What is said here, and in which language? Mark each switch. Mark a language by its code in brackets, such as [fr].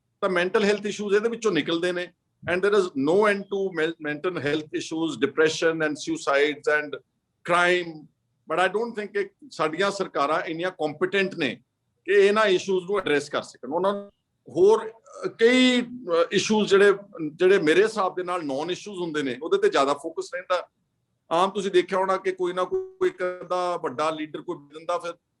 [pa] ਤਾਂ mental health issues ਇਹਦੇ ਵਿੱਚੋਂ ਨਿਕਲਦੇ ਨੇ। [en] And there is no end to mental health issues, depression and suicides and crime. But I don't think [pa] ਕਿ ਸਾਡੀਆਂ ਸਰਕਾਰਾਂ ਇੰਨੀਆਂ ਕੰਪੀਟੈਂਟ ਨੇ ਕਿ ਇਹਨਾਂ ਇਸ਼ੂਜ਼ ਨੂੰ ਐਡਰੈਸ ਕਰ ਸਕਣ। ਉਹਨਾਂ ਹੋਰ ਕਈ ਇਸ਼ੂਜ਼ ਜਿਹੜੇ ਮੇਰੇ ਹਿਸਾਬ ਦੇ ਨਾਲ ਨੌਨ ਇਸ਼ੂਜ਼ ਹੁੰਦੇ ਨੇ, ਉਹਦੇ ਤੇ ਜ਼ਿਆਦਾ ਫੋਕਸ ਰਹਿੰਦਾ। ਆਮ ਤੁਸੀਂ ਦੇਖਿਆ ਹੋਣਾ ਕਿ ਕੋਈ ਨਾ ਕੋਈ ਇੱਕ ਦਾ ਵੱਡਾ ਲੀਡਰ ਕੋਈ ਦਿੰਦਾ, ਫਿਰ